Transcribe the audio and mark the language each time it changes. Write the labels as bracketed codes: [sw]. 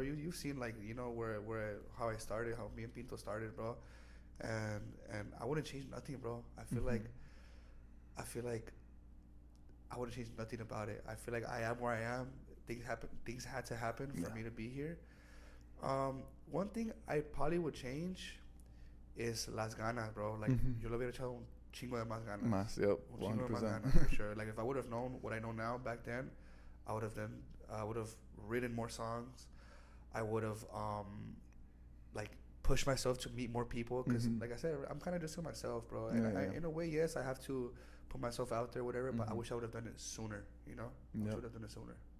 [en] You've seen, like, where how I started, how me and Pinto started, bro, and I wouldn't change nothing, bro. I feel like I wouldn't change nothing about it. I feel like I am where I am. Things had to happen for me to be here. One thing I probably would change is [es] las ganas, [en] bro. [es] Like, yo le hubiera echado un chingo de más ganas. Más, yep, un chingo de más ganas, [en] for sure. Like, if I would have known what I know now back then, I would have written more songs. I would have like, pushed myself to meet more people, because like I said, I'm kind of just to myself, bro. And in a way, yes, I have to put myself out there, whatever, but I wish I would have done it sooner, I wish I would have done it sooner.